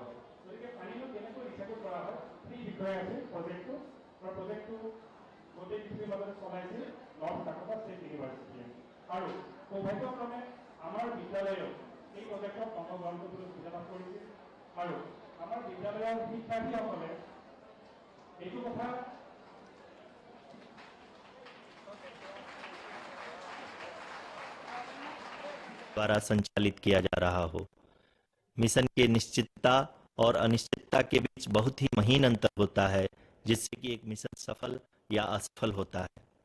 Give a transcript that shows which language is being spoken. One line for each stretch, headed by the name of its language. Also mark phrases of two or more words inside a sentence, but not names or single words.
Assamese: গতিকে পানীটো কেনেকৈ ৰিচাইকেল কৰা হয় সেই বিষয়ে আছে প্ৰজেক্টটো, আৰু প্ৰজেক্টটো গোটেই পৃথিৱীৰ মাজত চলাইছে নৰ্থ ডাকোটা ষ্টেট ইউনিভাৰ্চিটিয়ে। আৰু সৌভাগ্যক্ৰমে আমাৰ বিদ্যালয়েও এই প্ৰজেক্টত অংশগ্ৰহণ কৰিবলৈ সুবিধা লাভ কৰিছিল, আৰু আমাৰ বিদ্যালয়ৰ শিক্ষাৰ্থীসকলে এইটো কথা
Hindi: द्वारा संचालित किया जा रहा हो। मिशन के निश्चितता और अनिश्चितता के बीच बहुत ही महीन अंतर होता है, जिससे कि एक मिशन सफल या असफल होता है।